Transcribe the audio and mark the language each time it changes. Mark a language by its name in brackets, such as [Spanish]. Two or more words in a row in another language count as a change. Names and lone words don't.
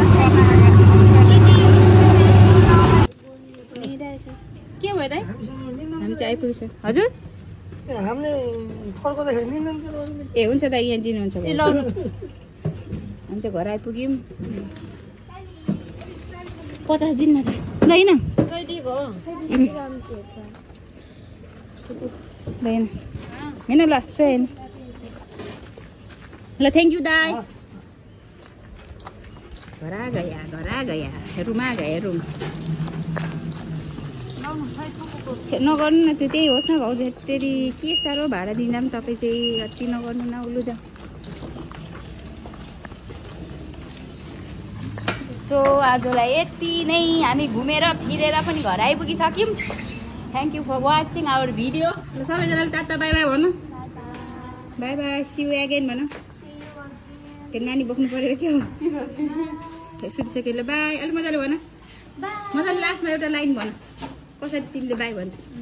[Nepali] के भयो दाइ हामी चाहिँ आइपुगिसक्यो हजुर ए हुन्छ दाइ यहाँ दिनुहुन्छ हामी चाहिँ घर आइपुग्यौँ 50 दिन न त ल होइन होइन ल सोहेन ल [English] thank you [Nepali] दाई [Hindi] घर आ गया रूम आ गया रूम [Nepali] नगर्नु न त्यो त्यही होस् न भाउजू यति के साह्रो भाडा दिँदा पनि तपाईँ चाहिँ अति नगर्नु न उलु जा सो आजलाई यति नै हामी घुमेर फिरेर पनि घर आइपुगिसक्यौँ [English] thank you for watching our video [Nepali] सबैजनाले [English] tata bye bye [Nepali] भन्नु [English] bye bye see you again [Nepali] भन के नानी बोक्नु पऱ्यो के हो सुतिसक्यो ल बाई अलिक मजाले भन मजाले लास्टमा एउटा लाइन भन कसरी तिमीले बाई भन्छ